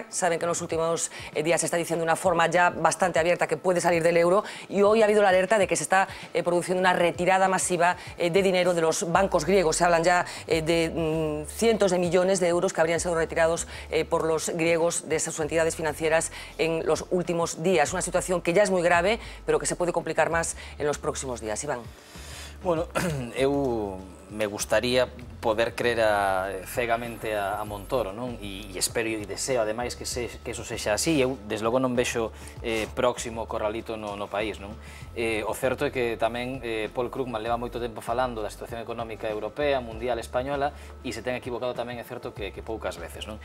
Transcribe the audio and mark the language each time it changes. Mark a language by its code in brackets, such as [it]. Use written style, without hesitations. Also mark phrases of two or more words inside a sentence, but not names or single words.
[es] Saben que en los últimos días se está diciendo de una forma ya bastante abierta que puede salir del euro, y hoy ha habido la alerta de que se está produciendo una retirada masiva de dinero de los bancos griegos. Se hablan ya de cientos de millones de euros que habrían sido retirados por los griegos de sus entidades financieras en los últimos días. Es una situación que ya es muy grave, pero que se puede complicar más en los próximos días. Iván. [gl] Bueno, eu me gustaría poder creer cegamente a Montoro, non? E espero e deseo, ademais, que eso sexa así. Eu, desde logo, non vexo próximo corralito no país, non? O certo é que tamén Paul Krugman leva moito tempo falando da situación económica europea, mundial, española, e se ten equivocado tamén, é certo que poucas veces, non?